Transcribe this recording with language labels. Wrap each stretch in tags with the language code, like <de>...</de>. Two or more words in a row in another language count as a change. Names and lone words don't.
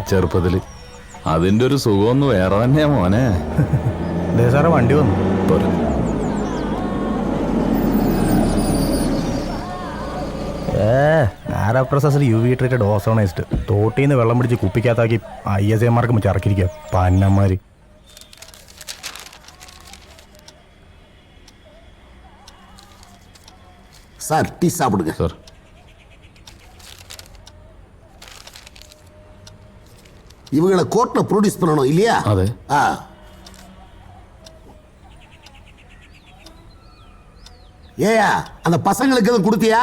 <ml>ചെറുപ്പത്തില്. അതിന്റെ ഒരു സുഖമൊന്ന് വേറെ തന്നെയാ മോനെ. സാറേ വണ്ടി വന്നു. നാരാപ്രസാസിൽ</ml> <en>UV treated ozonised</en> <ml>തോട്ടിന്ന് വെള്ളം പിടിച്ച് കുപ്പിക്കകത്താക്കി ISAമാർക്ക് ചറക്കിരിക്കുക പന്നന്മാര്.</ml> <ta>சார் டீ சாப்பிடுங்க சார். இவங்களை கோர்ட்ல ப்ரொடியூஸ் பண்ணணும் இல்லையா? அதே. ஏயா அந்த பசங்களுக்கு எதுவும் கொடுத்தியா?</ta>